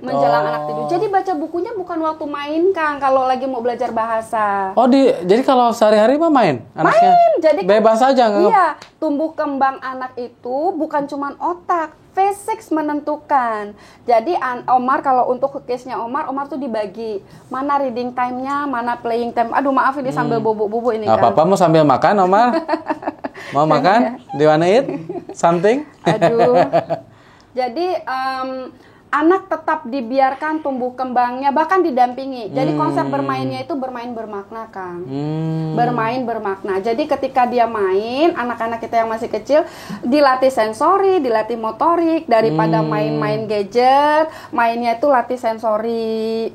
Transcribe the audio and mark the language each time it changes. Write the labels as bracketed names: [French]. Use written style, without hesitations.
[Indonesian] menjelang anak tidur. Jadi baca bukunya bukan waktu main, Kang, kalau lagi mau belajar bahasa. Jadi kalau sehari-hari mah main anaknya? Main. Jadi bebas aja nggak? Iya, tumbuh kembang anak itu bukan cuma otak. Fisik menentukan. Jadi Omar, kalau untuk case-nya Omar tuh dibagi. Mana reading time-nya, mana playing time. Aduh, maaf ini sambil bubuk-bubuk ini kan. Apa-apa, mau sambil makan Omar? Mau makan? [English] Do you wanna eat something? [Indonesian] Aduh. Jadi anak tetap dibiarkan tumbuh kembangnya, bahkan didampingi. Jadi konsep bermainnya itu bermain bermakna, Kang. Bermain bermakna. Jadi ketika dia main, anak-anak kita yang masih kecil dilatih sensori, dilatih motorik, daripada main-main gadget, mainnya itu latih sensori.